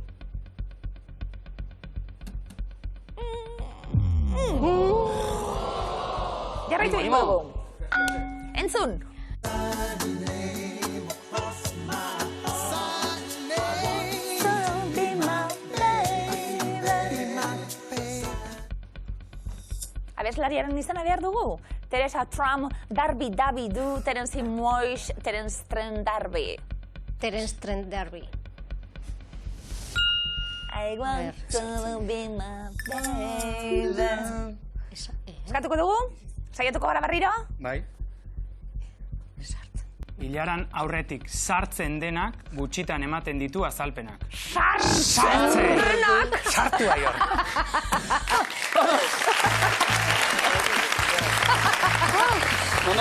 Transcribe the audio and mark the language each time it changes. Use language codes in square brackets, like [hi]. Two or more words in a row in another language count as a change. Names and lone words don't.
[eu] Jarraitu egin dugu. Entzun! Abeslariaren izena behar dugu? Teresa Trump, Darby Davidu, Terence Moix, Terence Trent D'Arby. Terence Trent D'Arby. [en] I want to be my baby. [eu] Eskatuko dugu? Saiatuko gara berriro? Bai. Ilaran aurretik sartzen denak gutxitan ematen ditu azalpenak. Sartzen! Sartu bai hor. Ondo!